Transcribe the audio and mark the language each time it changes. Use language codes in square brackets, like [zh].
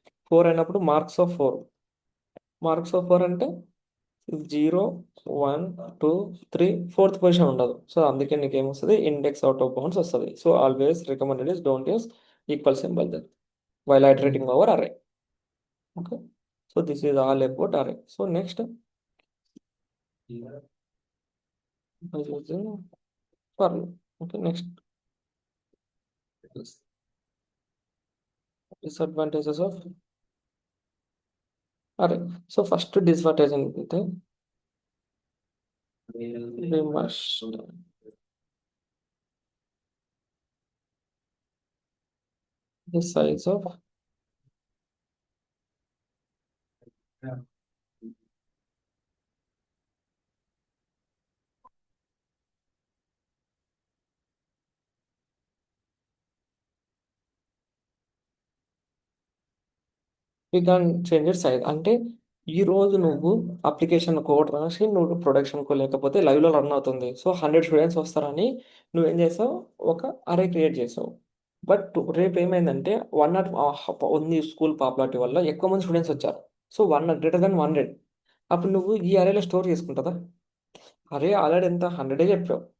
[te] 4 అయినప్పుడు marks of 4 అంటే 0, 1, 2, 3, fourth position ఉండదు. సో అందుకే నీకు ఏమొస్తుంది, ఇండెక్స్ అవుట్ ఆఫ్ బౌండ్స్ వస్తుంది. So always recommended is don't use equal symbol then while iterating over అరే. [en] Okay. So this is all about array. So next by using for loop. Okay, next disadvantages of array. So first disadvantage ఏంటంటే, we must the size of we can change its size. [te] అంటే ఈ రోజు నువ్వు application code రాసి నువ్వు ప్రొడక్షన్కో లేకపోతే లైవ్లో రన్ అవుతుంది. సో 100 స్టూడెంట్స్ వస్తారని నువ్వేం చేసావు, ఒక అరే క్రియేట్ చేసావు. బట్ రేపు ఏమైందంటే 100 ఉంది, స్కూల్ పాపులారిటీ వల్ల ఎక్కువ మంది స్టూడెంట్స్ వచ్చారు. So 100 greater than 100. అప్పుడు నువ్వు ఈ అరేలో స్టోర్ చేసుకుంటుందా, అరే ఆల్రెడీ ఎంత 100 చెప్పావు.